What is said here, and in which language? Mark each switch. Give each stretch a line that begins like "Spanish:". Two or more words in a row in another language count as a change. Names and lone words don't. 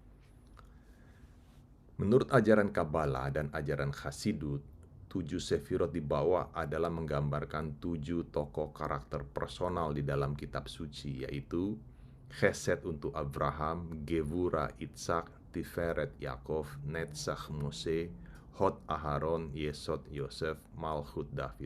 Indonesian: Menurut ajaran Kabbalah dan ajaran Chassidut, 7 sefirot di bawah adalah menggambarkan 7 tokoh karakter personal di dalam kitab suci, yaitu Chesed untuk Abraham, Gevurah Ishak, Tiferet Yakov, Netzach Mose, Hod Aharon, Yesod Yosef, Malchut David.